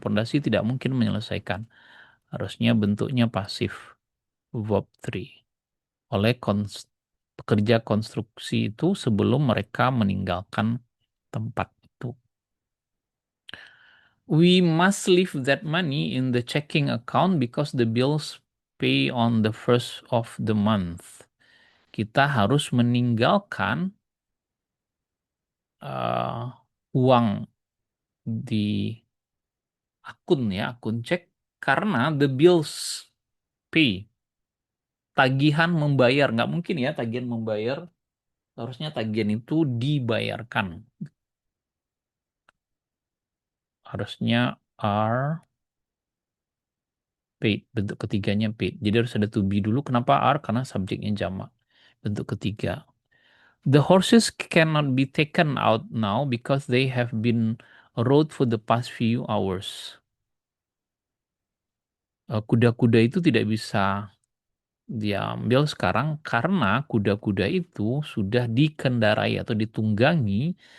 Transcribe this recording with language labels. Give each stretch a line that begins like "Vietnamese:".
Indonesian: Pondasi tidak mungkin menyelesaikan. Harusnya bentuknya pasif, verb 3. Oleh pekerja konstruksi itu sebelum mereka meninggalkan tempat itu.
English: We must leave that money in the checking account because the bills pay on the first of the month.
Indonesian: Kita harus meninggalkan uang di akun ya, akun cek, karena
English: the bills pay.
Indonesian: Tagihan membayar, nggak mungkin ya tagihan membayar. Harusnya tagihan itu dibayarkan. Harusnya
English: are paid,
Indonesian: bentuk ketiganya paid. Jadi harus ada to be dulu. Kenapa are? Karena subjeknya jamak. Bentuk ketiga.
English: The horses cannot be taken out now because they have been rode for the past few hours.
Indonesian: Kuda-kuda itu tidak bisa diambil sekarang karena kuda-kuda itu sudah dikendarai atau ditunggangi.